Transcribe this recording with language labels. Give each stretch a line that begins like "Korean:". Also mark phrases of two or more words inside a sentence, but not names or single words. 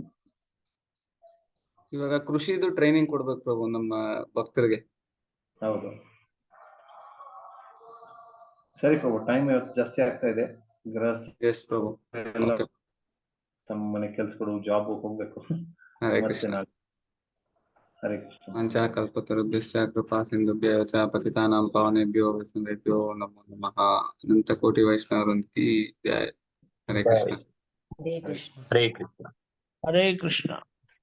Kannada: ಇವಾಗ ಕೃಷಿದು ಟ್ರೈನಿಂಗ್ ಕೊಡ್ಬೇಕು ಪ್ರಭು ನಮ್ಮ ಭಕ್ತರಿಗೆ. ಹೌದು, ಸರಿ ಪ್ರಭು, ಟೈಮ್ ಇವತ್ತು ಜಾಸ್ತಿ ಆಗ್ತಾ ಇದೆ. ಎಸ್ ಪ್ರಭು, ತಮ್ಮ ಮನೆ ಕೆಲ್ಸಗಳು, ಜಾಬ್ ಹೋಗ್ಬೇಕು.
Sanskrit: ಹರೇ ಕೃಷ್ಣ. ಹರೇ ಕೃಷ್ಣ. ಮಂಚಾಕಲ್ಪತರುಭ್ಯಶ್ಚ ಕೃಪಾ ಸಿಂಧುಭ್ಯೋ ಚ ಪತಿತಾನಾಂ ಪಾವನೇಭ್ಯೋ ವೈಷ್ಣವೇಭ್ಯೋ ನಮೋ ನಮಃ.
Kannada: ಅನಂತ ಕೋಟಿ ವೈಷ್ಣವರುಂತಿ ಜಯ.
Sanskrit: ಹರೇ ಕೃಷ್ಣ. ಹರೇ ಕೃಷ್ಣ. ಹರೇ ಕೃಷ್ಣ. ಹರೇ ಕೃಷ್ಣ.